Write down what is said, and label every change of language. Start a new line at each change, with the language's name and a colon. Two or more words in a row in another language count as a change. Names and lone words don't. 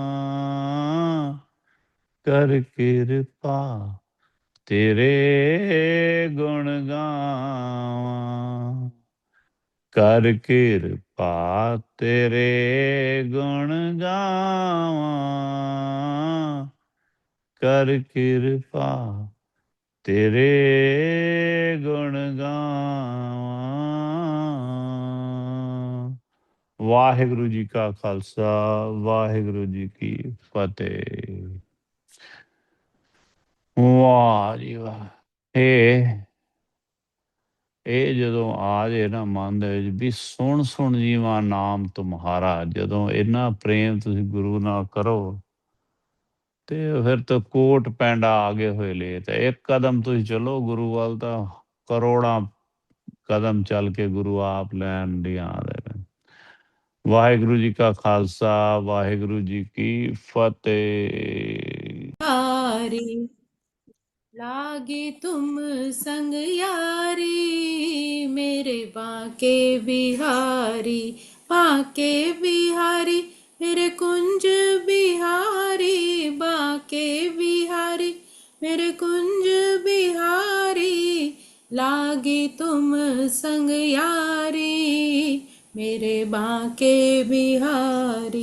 Punjabi: ਕਰ ਕਿਰਪਾ ਤੇਰੇ ਗੁਣ ਗਾਵਾ, ਕਰ ਕਿਰਪਾ ਤੇਰੇ ਗੁਣ ਗਾਵਾ, ਕਰ ਕਿਰਪਾ ਤੇਰੇ ਗੁਣ ਗਾਵਾ। ਵਾਹਿਗੁਰੂ ਜੀ ਕਾ ਖਾਲਸਾ, ਵਾਹਿਗੁਰੂ ਜੀ ਕੀ ਫਤਿਹ। ਵਾਹ ਜੀ ਵਾਹ। ਇਹ ਜਦੋਂ ਆ ਜੇ ਨਾ ਮਨ ਦੇ ਵਿੱਚ ਵੀ ਸੁਣ ਸੁਣ ਜੀਵਾ ਨਾਮ ਤੁਮਹਾਰਾ, ਜਦੋਂ ਇੰਨਾ ਪ੍ਰੇਮ ਤੁਸੀਂ ਗੁਰੂ ਨਾਲ ਕਰੋ ਤੇ ਫਿਰ ਤਾਂ ਕੋਟ ਪੈਂਡਾ ਆਗੇ ਹੋਏ ਲੈ, ਤੇ ਇੱਕ ਕਦਮ ਤੁਸੀਂ ਚਲੋ ਗੁਰੂ ਵੱਲ ਤਾਂ ਕਰੋੜਾਂ ਕਦਮ ਚੱਲ ਕੇ ਗੁਰੂ ਆਪ ਲੈਣ ਦੀ ਆਦੇ ਨੇ। ਵਾਹਿਗੁਰੂ ਜੀ ਕਾ ਖਾਲਸਾ, ਵਾਹਿਗੁਰੂ ਜੀ ਕੀ ਫਤਿਹ।
Hindi: लागे तुम संग यारी, मेरे बाके बिहारी, बाके बिहारी, मेरे कुंज बिहारी, बाके बिहारी, मेरे कुंज बिहारी, लागे तुम संग यारी, मेरे बाके बिहारी।